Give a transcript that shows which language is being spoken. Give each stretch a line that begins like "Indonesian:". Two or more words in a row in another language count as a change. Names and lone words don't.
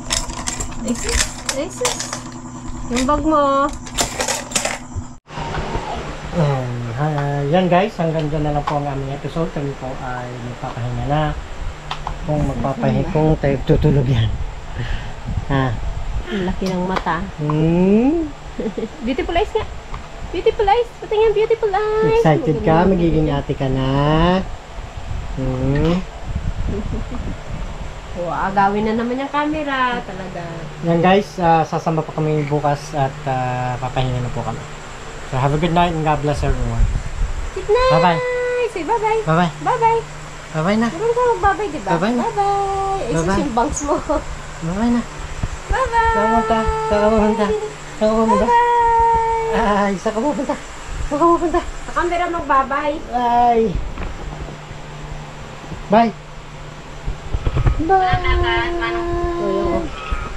Filipino: Exis. Yung bag mo. yan guys, hanggang dyan na lang po ang aming episode. Kami po ay magpapahinga na. Kung magpapahinga, kung tayo tutulog yan. Ha? Ang laki ng mata.
English: Beautiful eyes nga. Beautiful eyes. Patingin, beautiful eyes.
Filipino: Excited ka? Magiging ate ka na? Agawin na naman yung camera. Talaga. Yan guys, sasama pa kami bukas at papahinga na po kami.
English: So have a good night and God bless everyone. Good night. Bye-bye. Say bye-bye. Bye-bye. Bye-bye.
Filipino: Bye-bye na. Meron ka mag-bye-bye, diba? Bye-bye na.
English: Bye-bye. Ay, Bye-bye.
Filipino: sus yung bangs mo. Bye-bye na.
English: Bye-bye.
Filipino: Saan ka pumunta? Saan ka pumunta? Saan ka pumunta?
English: Bye-bye.
Filipino: Ay, saan ka pupunta? Saan ka pupunta? Sa camera mag-bye-bye.
English: Ay. Bye. Bye. Bye.